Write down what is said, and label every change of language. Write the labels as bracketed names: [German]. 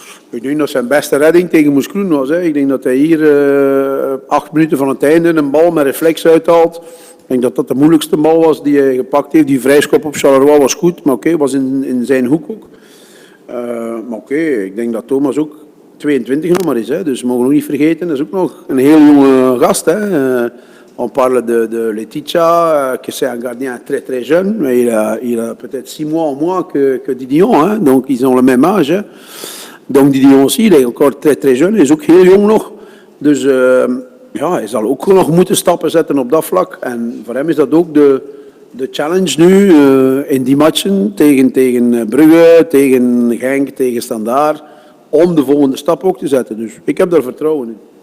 [Dutch] Ik denk dat zijn beste redding tegen Moeskroen was. Hè. Ik denk dat hij hier 8 minuten van het einde een bal met reflex uithaalt. Ik denk dat dat de moeilijkste bal was die hij gepakt heeft. Die vrijschop op Charleroi was goed, maar oké, was in zijn hoek ook. Maar oké, ik denk dat Thomas ook 22 nog maar is. Hè. Dus we mogen ook niet vergeten, dat is ook nog een heel jonge gast. Hè. [French] On parle de Letitia, que c'est un gardien très très jeune, mais il a peut-être 6 mois en moins que Didion. Hein. Donc ils ont le même âge. Hè. Donc Didion aussi, il est encore très très jeune, [Dutch] hij is ook heel jong nog. Dus ja, hij zal ook nog moeten stappen zetten op dat vlak. En voor hem is dat ook de challenge nu in die matchen tegen Brugge, tegen Genk, tegen Standaard, om de volgende stap ook te zetten. Dus ik heb daar vertrouwen in.